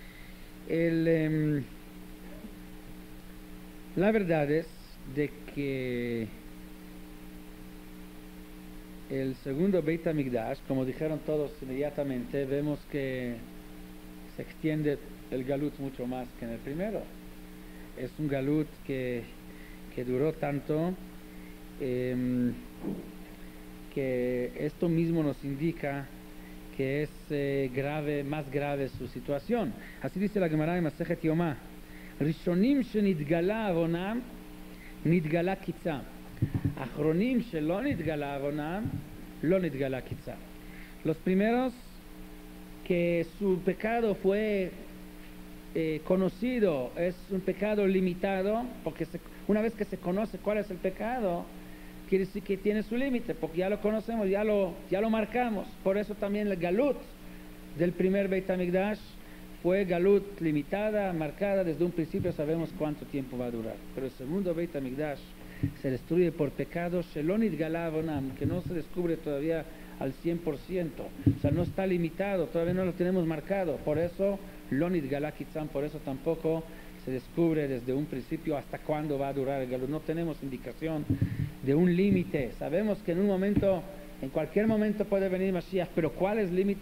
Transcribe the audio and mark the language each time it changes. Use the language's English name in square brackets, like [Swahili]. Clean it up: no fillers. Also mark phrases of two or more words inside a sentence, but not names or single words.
[Spanish] La verdad es de que el segundo Beit HaMikdash, como dijeron todos inmediatamente, vemos que se extiende el galut mucho más que en el primero. Es un galut que duró tanto, que esto mismo nos indica que es grave, más grave su situación. Así dice la Gemara en Masejet Yomá: [Hebrew] ראשונים שנתגלה עוונם, נתגלה קצם. אחרונים שלא נתגלה עוונם, לא נתגלה קצם. [Spanish] Los primeros que su pecado fue conocido, es un pecado limitado, porque una vez que se conoce cuál es el pecado, quiere decir que tiene su límite, porque ya lo conocemos, ya lo marcamos. Por eso también el galut del primer Beit HaMikdash fue galut limitada, marcada, desde un principio sabemos cuánto tiempo va a durar. Pero el segundo Beit HaMikdash se destruye por pecados [Hebrew] שלא נתגלה עוונם, [Spanish] que no se descubre todavía al 100%, o sea, no está limitado, todavía no lo tenemos marcado. Por eso [Hebrew] לא נתגלה קצם, [Spanish] por eso tampoco se descubre desde un principio hasta cuándo va a durar el galut. No tenemos indicación de un límite. Sabemos que en un momento, en cualquier momento puede venir Mashiach, pero ¿cuál es el límite?